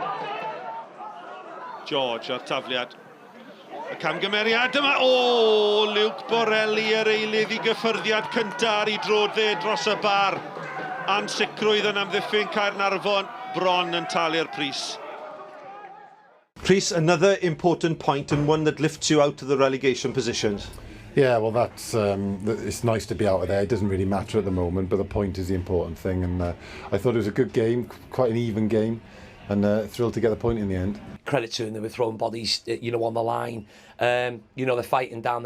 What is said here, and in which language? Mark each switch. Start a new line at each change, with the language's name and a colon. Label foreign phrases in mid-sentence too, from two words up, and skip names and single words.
Welsh: George ar tafliad. Y camgymeriad yma, Luke Borelli yr eilydd I gyffyrddiad cyntaf ar ei drod dde dros y bar. Ansicrwydd yn amddiffyn Caernarfon, bron yn talu'r pris.
English: Chris, another important point and one that lifts you out of the relegation positions. Yeah, well, it's nice to be out of there. It doesn't really matter at the moment, but the point is the important thing. And I thought it was a good game, quite an even game, and thrilled to get the point in the end. Credit to them, they were throwing bodies, on the line. They're fighting down there.